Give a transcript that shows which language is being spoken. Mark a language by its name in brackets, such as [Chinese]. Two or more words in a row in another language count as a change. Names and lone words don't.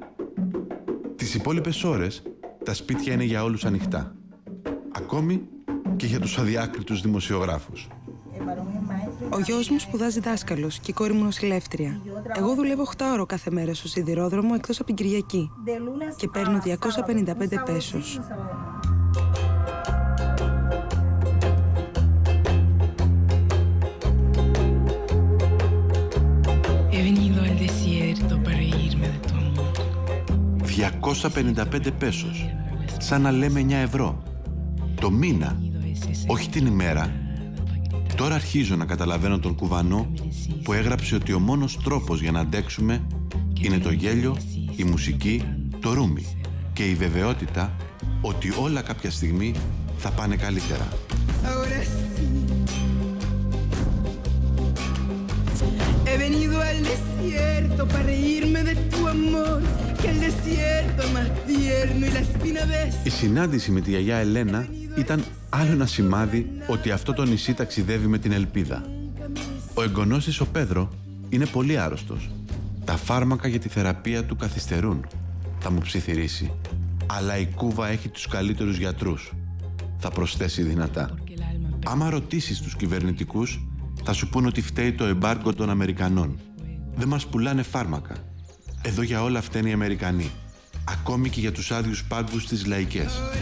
[Greek] Τις υπόλοιπες ώρες, τα σπίτια είναι για όλους ανοιχτά. Ακόμη και για τους αδιάκριτους δημοσιογράφους. Ο γιος μου σπουδάζει δάσκαλος και η κόρη μου νοσηλεύτρια. Εγώ δουλεύω 8 ώρο κάθε μέρα στο σιδηρόδρομο εκτός από την Κυριακή και παίρνω 255 πέσος. [Spanish] He venido al desierto para irme de tu amor. [Greek] 255 πέσος. Σαν να λέμε 9 ευρώ. Το μήνα, όχι την ημέρα. Τώρα αρχίζω να καταλαβαίνω τον Κουβανό που έγραψε ότι ο μόνος τρόπος για να αντέξουμε είναι το γέλιο, η μουσική, το ρούμι και η βεβαιότητα ότι όλα κάποια στιγμή θα πάνε καλύτερα. [Spanish] He venido al desierto para reírme de tu amor, que el desierto es más tierno y la espina ves. [Greek] Η συνάντηση με τη γιαγιά Ελένα ήταν άλλο ένα σημάδι ότι αυτό το νησί ταξιδεύει με την ελπίδα. Ο εγγονός της, ο Πέδρο, είναι πολύ άρρωστος. Τα φάρμακα για τη θεραπεία του καθυστερούν. Θα μου ψιθυρίσει. Αλλά η Κούβα έχει τους καλύτερους γιατρούς. Θα προσθέσει δυνατά. Άμα ρωτήσεις τους κυβερνητικούς, θα σου πούν ότι φταίει το εμπάργκο των Αμερικανών. Δεν μας πουλάνε φάρμακα. Εδώ για όλα φταίνουν οι Αμερικανοί. Ακόμη και για τους άδειους πάγκους στις λαϊκές.